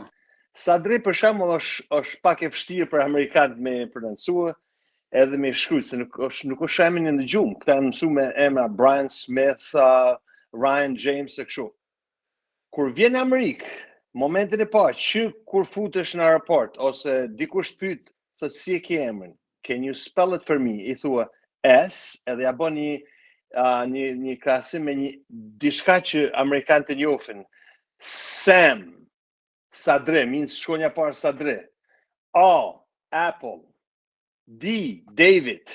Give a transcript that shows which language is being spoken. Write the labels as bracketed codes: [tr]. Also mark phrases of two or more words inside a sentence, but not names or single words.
[sq] Sadri për shembull është pak e vështirë për amerikanët me prononcue, edhe me shkruaj, se nuk është emrin në gjumë. Këta janë mësuar me emra Brian Smith, Ryan James e kështu. Kur vjen në Amerikë, momentin e parë që kur futesh në aeroport ose dikush pyet, thotë si e ke emrin? [en] Can you spell it for me? [sq] I thua S, edhe ja bën një krahasim me diçka që amerikanët e njohin. Sam, Sadre, means shkronja parë Sadre. A, Apple. D, David.